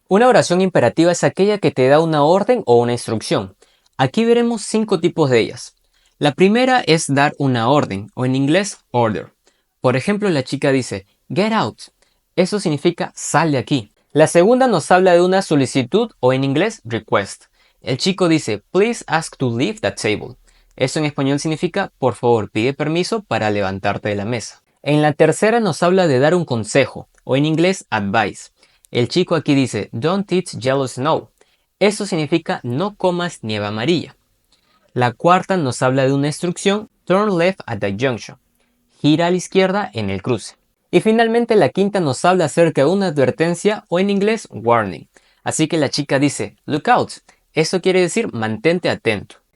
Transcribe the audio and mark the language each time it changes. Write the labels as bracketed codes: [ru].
[es] Una oración imperativa es aquella que te da una orden o una instrucción. Aquí veremos 5 tipos de ellas. La primera es dar una orden, o en inglés, order. Por ejemplo, la chica dice, [en] get out. [es] Eso significa sal de aquí. La segunda nos habla de una solicitud, o en inglés, request. El chico dice, [en] please ask to leave that table. [es] Eso en español significa, por favor, pide permiso para levantarte de la mesa. En la tercera nos habla de dar un consejo, o en inglés, advice. El chico aquí dice, [en] don't eat yellow snow. [es] Eso significa no comas nieve amarilla. La cuarta nos habla de una instrucción, [en] turn left at the junction. [es] Gira a la izquierda en el cruce. Y finalmente la quinta nos habla acerca de una advertencia o en inglés warning. Así que la chica dice [en] look out. [es] Eso quiere decir mantente atento.